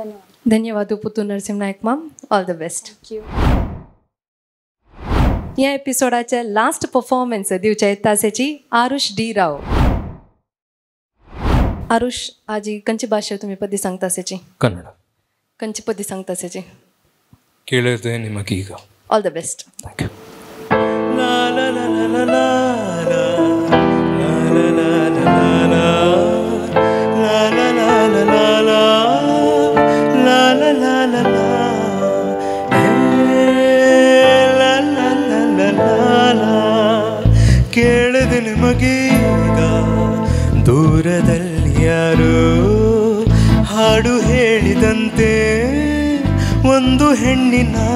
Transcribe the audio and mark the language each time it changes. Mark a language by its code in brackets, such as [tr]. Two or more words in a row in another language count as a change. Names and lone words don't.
[kok] धन्यवाद पुत्तूर नरसिंह नायक मॅम. [en] all the best. [kok] ह्या एपिसोडाचे [en] last performance [kok] दिवचे तासेची आरुष डी राव. आरुष आजी खंयची भाशे तुम्ही पदी सांगता तासेची? [kn] कन्नड. [kok] खंयची पदी सांगता तासेची? [kn] ಕೇಳಿದೆ ನಿಮಗೀಗ. [en] all the best. thank you. ಲಾ ಲಾ ಲಾ ಲಾ ಲಾ ಲಾ ಲಾ ಲಾ ಲಾ [kn] ಕೇಳಿದೆ ನಿಮಗೀಗ ದೂರದಲ್ಲಿ ಯಾರೋ ಹಾಡು ಹೇಳಿದಂತೆ ಒಂದು ಹೆಣ್ಣಿನ